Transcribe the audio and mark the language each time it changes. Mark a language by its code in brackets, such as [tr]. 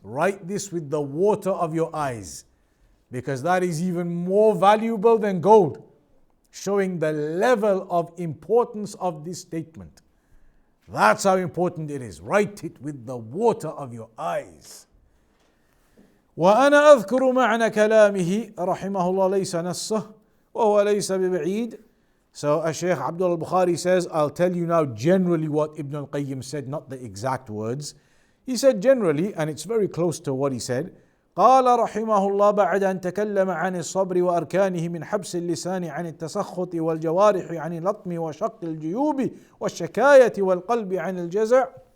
[en] Write this with the water of your eyes, because that is even more valuable than gold, showing the level of importance of this statement. That's how important it is. Write it with the water of your eyes. [ar] وأنا أذكر معنى كلامه رحمه الله ليس نصه وهو ليس ببعيد. [en] So Shaykh Abdullah al-Bukhari says, I'll tell you now generally what Ibn al-Qayyim said, not the exact words. He said generally, and it's very close to what he said. [ar] قال رحمه الله بعد أن تكلم عن الصبر وأركانه من حبس اللسان عن التسخط والجوارح عن اللطم وشق الجيوب والشكاية والقلب عن الجزع.